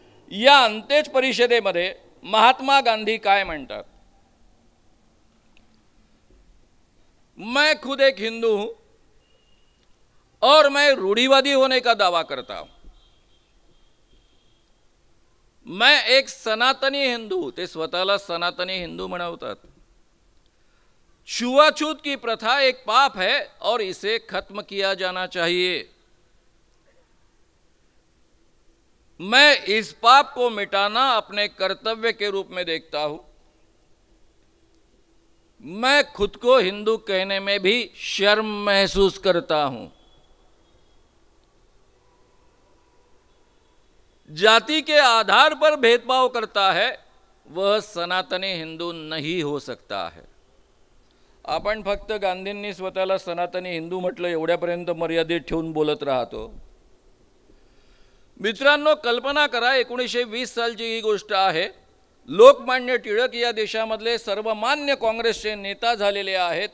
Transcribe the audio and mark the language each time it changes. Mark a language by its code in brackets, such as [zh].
[mr] या अंत्यज परिषदेमध्ये महात्मा गांधी काय म्हणतात, [hi] मैं खुद एक हिंदू हूं और मैं रूढ़िवादी होने का दावा करता हूं. मैं एक सनातनी हिंदू, [mr] ते स्वतःला सनातनी हिंदू म्हणवतात. [hi] छुआछूत की प्रथा एक पाप है और इसे खत्म किया जाना चाहिए. मैं इस पाप को मिटाना अपने कर्तव्य के रूप में देखता हूं. मैं खुद को हिंदू कहने में भी शर्म महसूस करता हूं. जाति के आधार पर भेदभाव करता है वह सनातनी हिंदू नहीं हो सकता है. [mr] आपण फक्त गांधींनी स्वतःला सनातनी हिंदू म्हटलं एवढ्यापर्यंत मर्यादित ठेवून बोलत राहतो. मित्रांनो, कल्पना करा, 1920 सालची ही गोष्ट आहे. लोकमान्य टिळक या देशामधले सर्वमान्य काँग्रेसचे नेता झालेले आहेत.